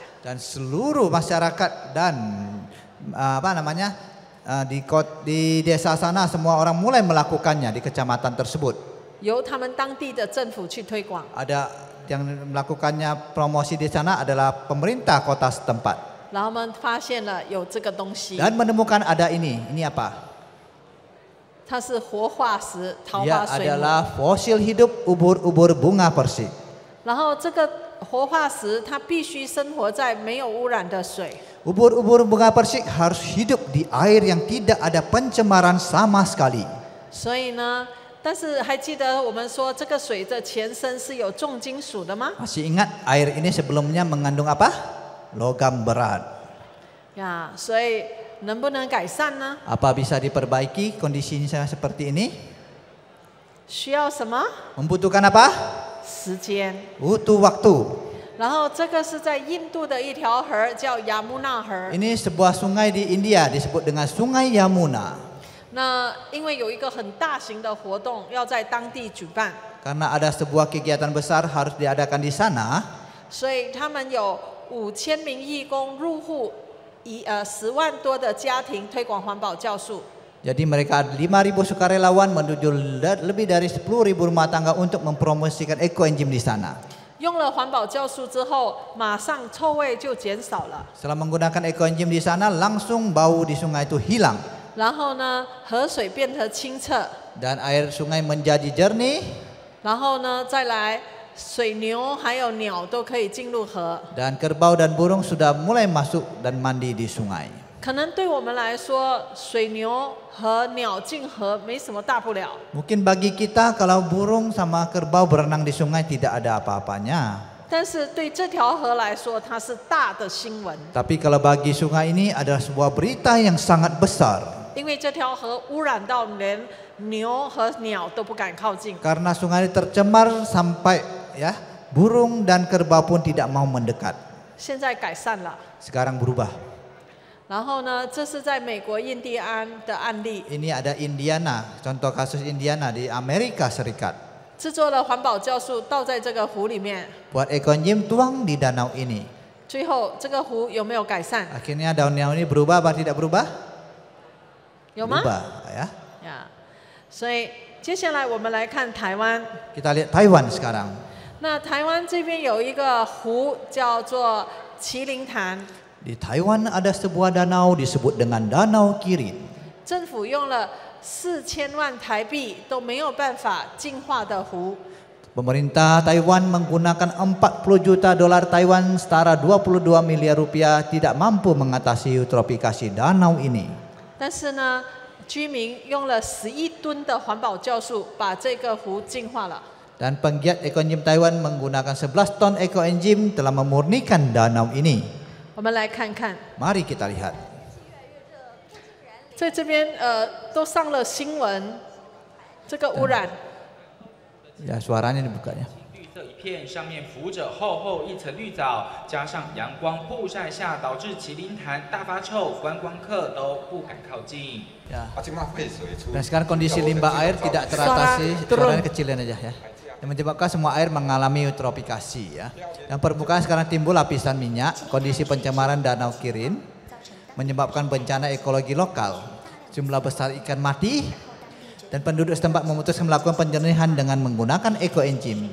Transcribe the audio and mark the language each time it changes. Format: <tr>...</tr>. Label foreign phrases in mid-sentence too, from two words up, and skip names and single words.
<id>Dan seluruh masyarakat dan di desa sana semua orang mulai melakukannya di kecamatan tersebut.</id> <zh>由他们当地的政府去推广。</zh> <id>Ada yang melakukannya promosi di sana adalah pemerintah kota setempat.</id> <zh>然后我们发现了有这个东西，</zh> <id>Dan menemukan ada ini apa?</id> <zh>它是活化石桃</zh> <id>Dia</id> <zh>花水母。</zh> <id>adalah fosil hidup ubur-ubur bunga persik.</id> <zh>然后这个活化石它必须生活在没有污染的水。</zh> <id>Ubur-ubur bunga persik harus hidup di air yang tidak ada pencemaran sama sekali.</id> <zh>所以呢，但是还记得我们说这个水的前身是有重金属的吗？</zh> <id>Masih ingat air ini sebelumnya mengandung apa? Logam berat.</id> <zh>呀，所以能不能改善呢？</zh> <id>Apa bisa diperbaiki kondisinya seperti ini?</id> <zh>需要什么？</zh> <id>Membutuhkan apa?</id> <zh>时间。</zh> <id>Butuh waktu.</id> <zh>然后这个是在印度的一条河，叫雅穆纳河。</zh> <id>Ini sebuah sungai di India disebut dengan Sungai Yamuna.</id> <zh>那因为有一个很大型的活动要在当地举办，</zh> <id>Karena ada sebuah kegiatan besar harus diadakan di sana,</id> <zh>所以他们有5000名义工入户，10万多的家庭推广环保酵素。</zh> <id>jadi mereka ada 5.000 sukarelawan menuju lebih dari 10.000 rumah tangga untuk mempromosikan ekoenzim di sana.</id> <zh>用了环保酵素之后，马上臭味就减少了。</zh> <id>Setelah menggunakan ekoenzim di sana, langsung bau di sungai itu hilang</id> <zh>然后呢，河水变得清澈。</zh> <id>dan air sungai menjadi jernih</id> <zh>然后呢，再来水牛还有鸟都可以进入河。</zh> <id>dan kerbau dan burung sudah mulai masuk dan mandi di sungai.</id> <zh>可能对我们来说，水牛和鸟进河没什么大不了。</zh> <id>Mungkin bagi kita kalau burung sama kerbau berenang di sungai tidak ada apa-apanya.</id> <zh>但是对这条河来说，它是大的新闻，</zh> <id>Tapi kalau bagi sungai ini adalah sebuah berita yang sangat besar.</id> <zh>因为这条河污染到连牛和鸟都不敢靠近。</zh> <id>Karena sungai ini tercemar sampai ya burung dan kerbau pun tidak mau mendekat.</id> <zh>现在改善了。</zh> <id>Sekarang berubah.</id> <zh>然后呢，这是在美国印第安的案例，</zh> <id>Ini ada Indiana, contoh kasus Indiana di Amerika Serikat.</id> <zh>制作了环保酵素倒在这个湖里面，</zh> <id>Buat ekoenzim tuang di danau ini.</id> <zh>最后这个湖有没有改善？</zh> <id>Akhirnya danau ini berubah apa tidak berubah?</id> <zh>有吗？</zh> <id>Berubah ya.</id> <zh>呀，所以接下来我们来看台湾。</zh> <id>Kita lihat Taiwan sekarang.</id> <zh>那台湾这边有一个湖叫做麒麟潭，</zh> <id>Di Taiwan ada sebuah danau disebut dengan Danau Kirin.</id> <zh>政府用了4000万台币都没有办法净化的湖。</zh> <id>Pemerintah Taiwan menggunakan 40 juta dolar Taiwan setara 22 miliar rupiah tidak mampu mengatasi eutrofikasi danau ini.</id> <zh>但是呢，居民用了10亿吨的环保酵素，把这个湖净化了。</zh> <id>Dan penggiat ekoenzim Taiwan menggunakan 11 ton ekoenzim telah memurnikan danau ini.</id> <zh>我们来看看，</zh> <id>Mari kita lihat.</id> <zh>在这边都上了新闻，这个污染。</zh> <id>Ya, suaranya dibukanya.</id> <zh>绿色一片，上面浮着厚厚一层绿藻，加上阳光曝晒下，导致麒麟潭大发臭，观光客都不敢靠近。</zh> <id>Ya. Dan sekarang kondisi limbah air tidak teratasi, suaranya kecilin aja ya. Yang menyebabkan semua air mengalami eutrofikasi ya. Dan permukaan sekarang timbul lapisan minyak, kondisi pencemaran danau Kirin menyebabkan bencana ekologi lokal. Jumlah besar ikan mati dan penduduk setempat memutuskan melakukan penjernihan dengan menggunakan ekoenzim.</id>